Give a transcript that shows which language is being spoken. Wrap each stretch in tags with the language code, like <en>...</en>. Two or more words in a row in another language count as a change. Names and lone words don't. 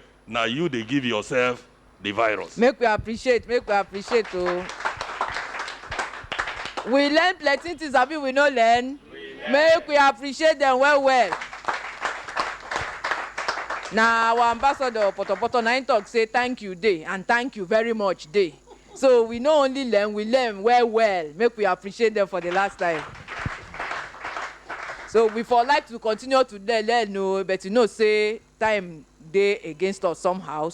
<pcm>Now you they give yourself the virus. Make we appreciate, oh. We learn plenty things, abi we no learn. Make we appreciate them well. Now our ambassador Poto Nine talk say thank you day and thank you very much day. So we not only learn, we learn well. Make we appreciate them for the last time. So we for like to continue to learn, no, but you know say time dey against us somehow.</pcm>